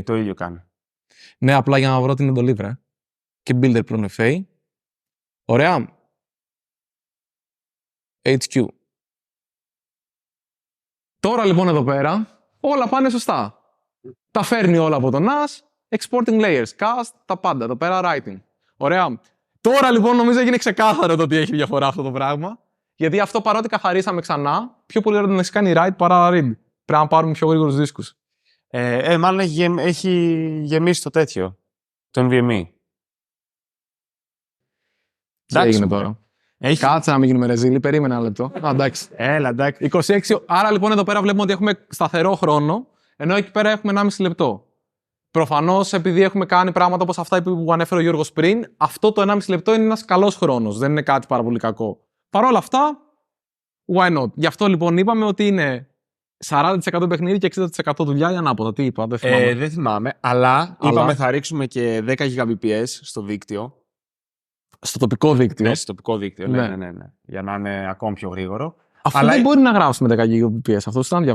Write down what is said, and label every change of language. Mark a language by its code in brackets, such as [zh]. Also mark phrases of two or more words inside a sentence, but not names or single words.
[el] Το ίδιο κάνει. Ναι, απλά για να βρω την εντολή, βρε. Και Builder πλούν FA. Ωραία. HQ. Τώρα λοιπόν εδώ πέρα όλα πάνε σωστά. Τα φέρνει όλα από το NAS, [en] exporting layers, [el] cast, τα πάντα. Εδώ πέρα writing. Ωραία. Τώρα λοιπόν νομίζω έγινε ξεκάθαρο το ότι έχει διαφορά αυτό το πράγμα. Γιατί αυτό παρότι καθαρίσαμε ξανά, πιο πολύ ώρα να έχει κάνει write παρά read. Πρέπει να πάρουμε πιο γρήγορους δίσκους. Μάλλον έχει γεμίσει το τέτοιο. Το NVMe. Τι έγινε τώρα. Κάτσε να μην γίνουμε ρεζίλοι, περίμενα ένα λεπτό. Εντάξει. Έλα, εντάξει. 26. Άρα λοιπόν εδώ πέρα βλέπουμε ότι έχουμε σταθερό χρόνο, ενώ εκεί πέρα έχουμε 1,5 λεπτό. Προφανώς επειδή έχουμε κάνει πράγματα όπως αυτά που ανέφερε ο Γιώργος πριν, αυτό το 1,5 λεπτό είναι ένας καλός χρόνος. Δεν είναι κάτι πάρα πολύ κακό. Παρ' όλα αυτά, [en] why not. [el] Γι' αυτό λοιπόν είπαμε ότι είναι 40% παιχνίδι και 60% δουλειά ή ανάποδα. Τι είπα, δεν θυμάμαι. Δεν θυμάμαι, αλλά είπαμε θα ρίξουμε και 10 Gbps στο δίκτυο. Στο τοπικό δίκτυο. Ναι, στο τοπικό δίκτυο. Ναι. Για να είναι ακόμη πιο γρήγορο. Αυτό δεν μπορεί να γράψουμε 10 Gbps. Αυτό το να διαβάσει.